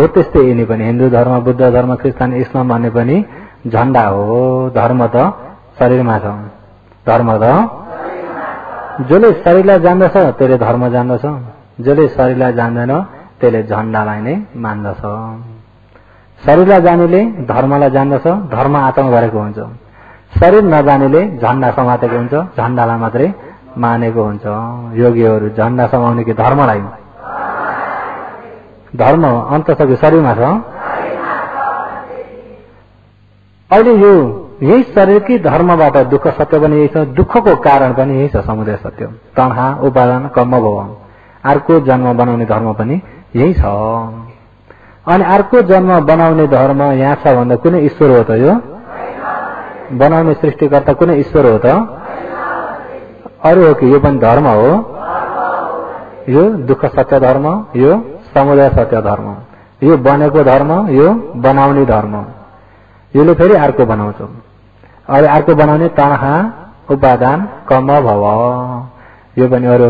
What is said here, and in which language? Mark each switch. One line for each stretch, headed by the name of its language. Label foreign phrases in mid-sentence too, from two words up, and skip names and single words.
Nepali: त्यस्तै यिनी पनि हिन्दू धर्म बुद्ध धर्म क्रिस्चियन इस्लाम भन्ने पनि झण्डा हो धर्म त शरीरमा छ धर्म त जसले शरीरलाई जान्दछ त्यसले धर्म जान्दछ जसले शरीरलाई जान्दैन त्यसले झण्डालाई नै मान्दछ शरीरलाई जानेले धर्मलाई जान्दछ धर्म आचरण गरेको हुन्छ शरीर नजानेले झण्डा समातेको हुन्छ झण्डालाई मात्रै मानेको हुन्छ योगीहरू झण्डा समाउने कि धर्मलाई धर्म अन्त छ कि शरीरमा छ अहिले यो यही शरीरकै धर्मबाट दुःख सत्य पनि यही छ दुःखको कारण पनि यही छ समुदय सत्य तणहा उपादान कर्म भव अर्को जन्म बनाउने धर्म पनि यही छ अनि अर्को जन्म बनाउने धर्म यहाँ छ भन्दा कुनै ईश्वर हो त यो बनाउने सृष्टिकर्ता कुनै ईश्वर हो त अरू हो कि यो पनि धर्म हो यो दुःख सत्य धर्म यो समुदाय सत्य धर्म यो बनेको धर्म यो बनाउने धर्म यसले फेरि अर्को बनाउँछ अहिले अर्को बनाउने तणहा उपादान कर्म भव यो पनि अरू हो